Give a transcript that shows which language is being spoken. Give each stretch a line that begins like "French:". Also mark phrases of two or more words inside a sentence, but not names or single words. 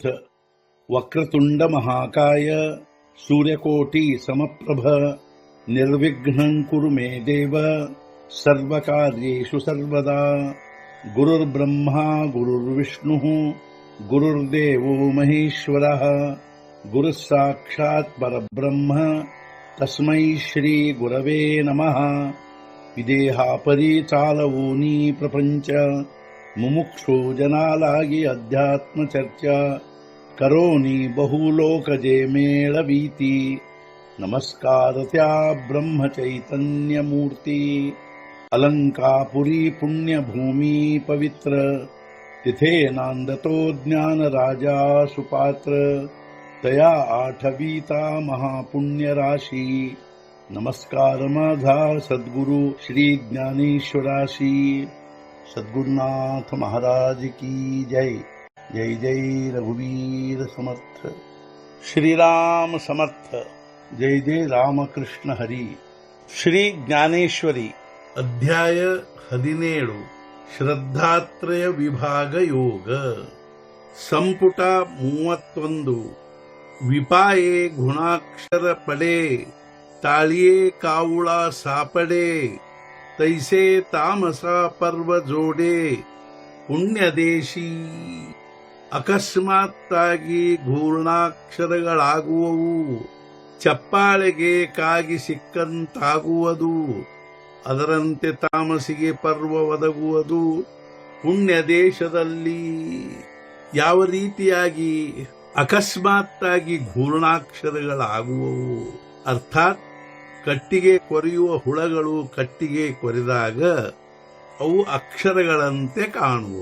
Sanskrit: वक्रतुंड महाकाय सूर्यकोटि समप्रभ निर्विघ्नं कुरु मे देव सर्वकार्येषु सर्वदा. गुरुर्ब्रह्मा गुरुर्विष्णुः गुरुर्देवो महेश्वरः गुरुः साक्षात् परब्रह्म तस्मै श्री गुरवे नमः.
Marathi: विदेहापरि चालवूनि प्रपंच मुमुक्षु जनालागि अध्यात्म चर्चा करोनि बहुलोकजे मेळवीति. नमस्कारत्या ब्रह्म चैतन्य मूर्ति अलंकापुरि पुण्य भूमि पवित्र तिथे नांदतो ज्ञान राजा सुपात्र तया आठवीता महापुण्य राशि. नमस्कार माझा सद्गुरु श्री ज्ञानेश्वराशी.
Hindi: सद्गुरुनाथ महाराज की जय.
Marathi: जय जय रघुवीर समर्थ. श्रीराम समर्थ. जय जय रामकृष्ण हरी. श्री ज्ञानेश्वरी अध्याय 17 ಶ್ರದ್ಧಾತ್ರಯ ವಿಭಾಗ ಯೋಗ.
Kannada: ಸಂಪುಟ 31.
Marathi: विपाये गुणाक्षर पडे ताळिये कावुळा सापडे तैसे तामसा पर्व जोडे ಪುಣ್ಯದೇಶಿ.
Kannada: ಅಕಸ್ಮಾತ್ತಾಗಿ ಘೂರ್ಣಾಕ್ಷರಗಳಾಗುವವು, ಚಪ್ಪಾಳೆಗೆ ಕಾಗಿ ಸಿಕ್ಕಂತಾಗುವುದು. ಅದರಂತೆ ತಾಮಸಿಗೆ ಪರ್ವ ಒದಗುವುದು. ಪುಣ್ಯ ದೇಶದಲ್ಲಿ ಯಾವ ರೀತಿಯಾಗಿ ಅಕಸ್ಮಾತ್ತಾಗಿ ಘೂರ್ಣಾಕ್ಷರಗಳಾಗುವವು, ಅರ್ಥಾತ್ ಕಟ್ಟಿಗೆ ಕೊರೆಯುವ ಹುಳಗಳು ಕಟ್ಟಿಗೆ ಕೊರೆದಾಗ ಅವು ಅಕ್ಷರಗಳಂತೆ ಕಾಣುವು.